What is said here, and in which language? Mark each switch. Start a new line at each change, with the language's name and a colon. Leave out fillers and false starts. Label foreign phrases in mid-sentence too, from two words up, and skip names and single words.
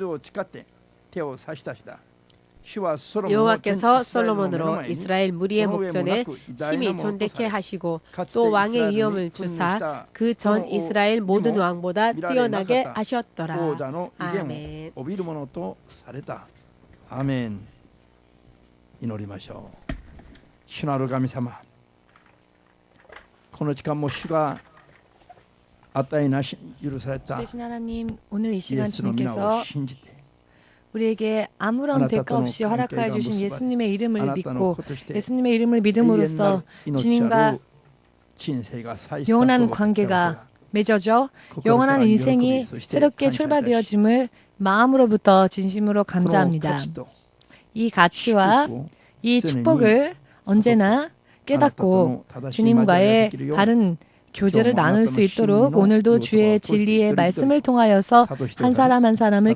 Korean: 여호와께서 솔로몬으로 이스라엘 무리의 목전에 심히 존대케 하시고 또 왕의 위엄을 주사 그 전 이스라엘 모든 왕보다 뛰어나게 하셨더라. 아멘. 아멘.
Japanese: 祈りましょう。主なる神様、この時間も主が与えなし許されたイエ
Korean: 하나님, 오늘 이 시간
Japanese: スの皆
Korean: 주님께서
Japanese: を信じて
Korean: 우리에게 아무런 대가 없이 허락하여 주신 예수님의 이름을 믿고 예수님의 이름을
Japanese: 永遠な
Korean: 믿음으로써
Japanese: る命あ
Korean: 주님과
Japanese: る人生が再スタート
Korean: 영원한
Japanese: を
Korean: 관계가 맺어져 영원한 인생이 새롭게 출발되어짐을 마음으로부터 진심으로 감사합니다. 이 가치와 이 축복을 언제나 깨닫고 주님과의 바른 교제를 나눌 수 있도록 오늘도 주의 진리의 말씀을 통하여서 한 사람 한 사람을